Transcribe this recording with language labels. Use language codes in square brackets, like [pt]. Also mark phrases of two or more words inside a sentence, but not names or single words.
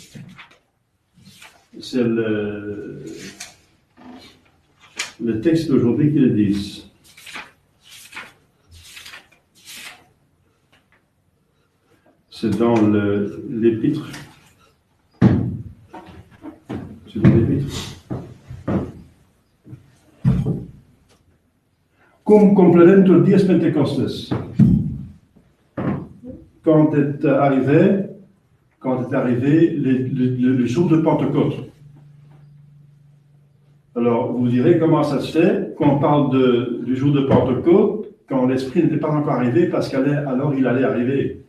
[fr] C'est le texte d'aujourd'hui qui le dit. C'est dans l'épître. C'est dans l'épître. [la] Cum complerentur dies Pentecostes. [fr] Quand est arrivé le jour de Pentecôte. Alors, vous direz comment ça se fait qu'on parle du jour de Pentecôte quand l'Esprit n'était pas encore arrivé, parce qu'alors il allait arriver.